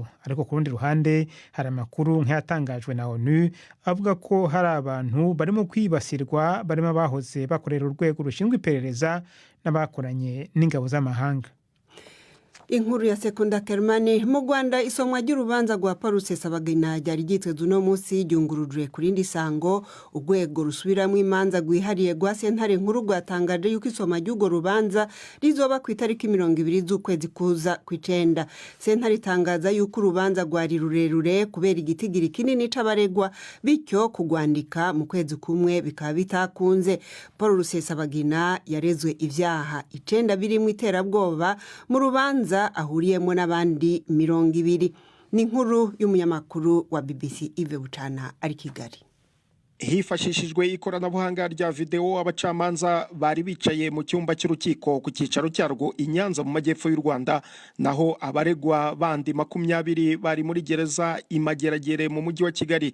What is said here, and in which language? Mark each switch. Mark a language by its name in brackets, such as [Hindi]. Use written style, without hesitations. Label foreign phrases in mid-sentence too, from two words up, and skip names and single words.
[Kinyarwanda] Ariko ku rundi ruhande hari amakuru nk'ayatangajwe na ONU avuga ko hari abantu barimo kwibasirwa barimo abahoze bakorera urwego rushinzwe iperereza n'abakoranye n'ingabo z'amahanga. Inkuru ya Sekunda Kermani. [Rundi] Mu Rwanda isomwa ry'urubanza rwa Paul Rusesabagina ryari ryitezwe uno munsi ryungurujwe ku rindi sango. Urwego rusubiramwo imanza rwihariye rwa sentare nkuru rwatangaje yuko isoma ry'urwo rubanza rizoba ku itariki 20 z'ukwezi kuza kw'icenda. Sentare itangaza yuko urubanza rwari rurerure kubera igitigiri kinini c'abaregwa, bityo kugwandika mu kwezi kumwe bikaba bitakunze. Paul Rusesabagina yarezwe ivyaha 9 birimwo iterabwoba mu rubanza ahuriyemo n'abandi 200. Ni inkuru y'umunyamakuru wa BBC Ive Bucana ari Kigali. [Kinyarwanda] Hifashishijwe ikoranabuhanga rya video, abacamanza bari bicaye mu cyumba cy'urukiko ku cyicaro cyarwo i Nyanza mu majyepfo y'u Rwanda, naho abaregwa bandi 20 bari muri gereza Imageragere mu mujyi wa Kigali.